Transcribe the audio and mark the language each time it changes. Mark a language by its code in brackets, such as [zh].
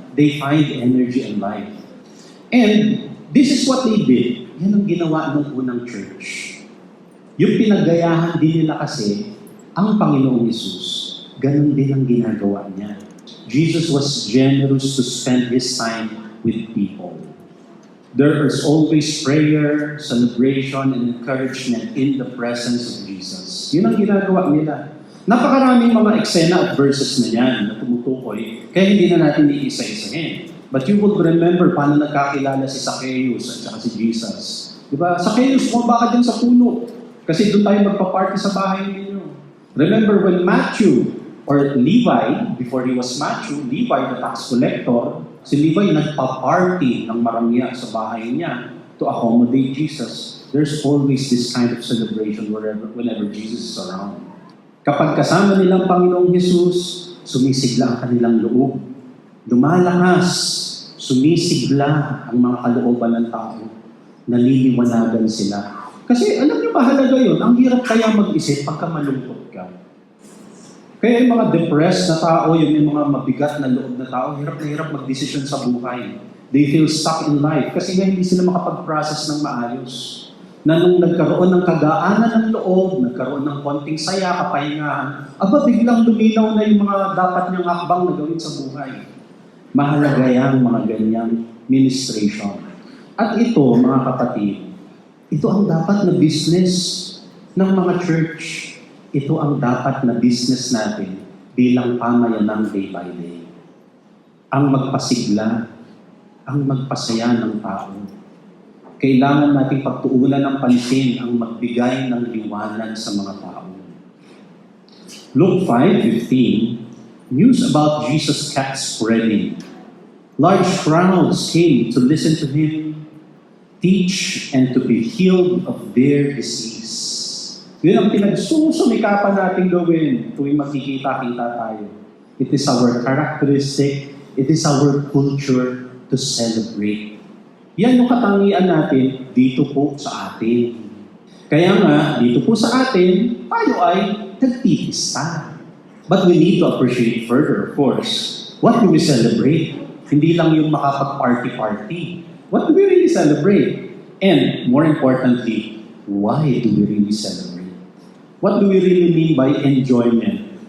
[en] They find energy and life. And this is what they did. [tl] Yan ang ginawa ng unang church. Yung pinagayahan din nila kasi ang Panginoong Hesus. Ganun din ang ginagawa niya. [en] Jesus was generous to spend His time with people. There is always prayer, celebration, and encouragement in the presence of Jesus. [tl] Yun ang ginagawa nila. Napakaraming mga eksena at verses na yan na tumutukoy, kaya hindi na natin iisa-isahin. [en] But you will remember [tl] paano nagkakilala si Zacchaeus at saka si Jesus. Diba? Zacchaeus, bumaba ka dyan sa puno. Kasi doon tayo magpa-party sa bahay ninyo. [en] Remember when Matthew, or Levi, before he was Matthew, Levi, the tax collector, [tl] si Levi nagpa-party ng marangya sa bahay niya [en] to accommodate Jesus. There's always this kind of celebration whenever Jesus is around. [tl] Kapag kasama nilang Panginoong Hesus, sumisigla ang kanilang loob. Lumalakas, sumisigla ang mga kalooban ng tao. Naliliwanagan sila. Kasi alam niyo, mahalaga yun. Ang hirap kaya mag-isip pagka malungkot ka. Kaya yung mga depressed na tao, yung may mga mabigat na loob na tao, hirap na hirap magdesisyon sa buhay. [en] They feel stuck in life [tl] kasi nga hindi sila makapag-process ng maayos. Na nung nagkaroon ng kagaanan ng loob, nagkaroon ng konting saya, kapahingahan, biglang luminaw na yung mga dapat niyang hakbang na gawin sa buhay. Mahalaga yan, mga ganyang ministration. At ito, mga kapatid, ito ang dapat na business ng mga church. Ito ang dapat na business natin bilang pamayanang [en] day by day. [tl] Ang magpasigla, ang magpasaya ng tao. Kailangan nating pagtuunan ng pansin ang magbigay ng liwanag sa mga tao. [en] Luke 5:15, news about Jesus kept spreading. Large crowds came to listen to him, teach, and to be healed of their disease. [tl] Yun ang pinagsusumikapan natin gawin tuwing magkikita-kita tayo. [en] It is our characteristic, it is our culture to celebrate. [tl] Yan yung katangian natin dito po sa atin. Kaya nga, dito po sa atin, tayo ay nagpipista. [en] But we need to appreciate further, of course. What do we celebrate? [tl] Hindi lang yung makapag-party-party. [en] What do we really celebrate? And more importantly, why do we really celebrate? What do we really mean by enjoyment?